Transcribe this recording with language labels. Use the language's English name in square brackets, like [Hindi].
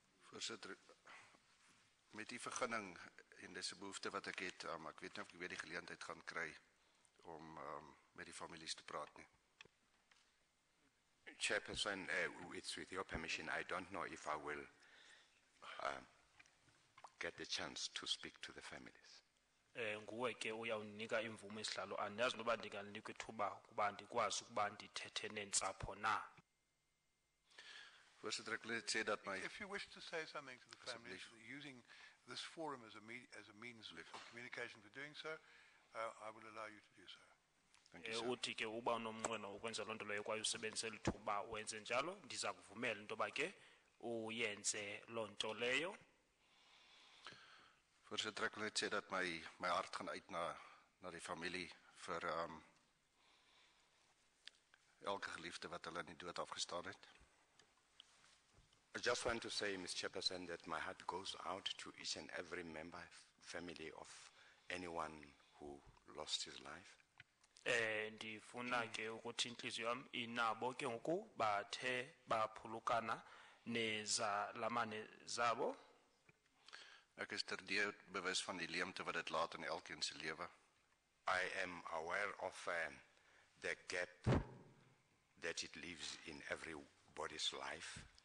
[Afrikaans] Voorsitter, met die vergunning en dis 'n behoefte wat ek het, ek weet nie of ek weer die geleentheid gaan kry om met die families te praat nie. [English] Chairperson, it's with your permission. I don't know if I will get the chance to speak to the families. [Xhosa] Nguwe ke uyawunika imvumo esihlalo, andazi noba ndinganikwa ithuba ukuba ndikwazi ukuba ndithethe neentsapho na. [Afrikaans] Voorsitter, ek wil net sê dat my... [English] If you wish to say something to the families, using this forum as a means of communication for doing so, I will allow you to do so. Thank you, sir. [Xhosa] Uthi ke uba unomnqweno wokwenza loo nto leyo kwaye usebenzise lithuba wenze njalo, ndiza kuvumela into yoba ke uyenze loo nto leyo. [Afrikaans] Voorsitter, ek wil net sê dat my hart gaan uit na die familie vir elke geliefde wat hulle in die dood afgestaan het. [English] I just want to say, Mr. Chairperson, that my heart goes out to each and every member, family of anyone who lost his life. [Xhosa] Ndifuna ke ukuthi inhliziyo yami inabo ke ngoku bathe baphulukana nezalamane zabo. [Afrikaans] Ek is terdee bewus van die leemte wat dit laat in elkeen se lewe. [English] I am aware of the gap that it leaves in everybody's life.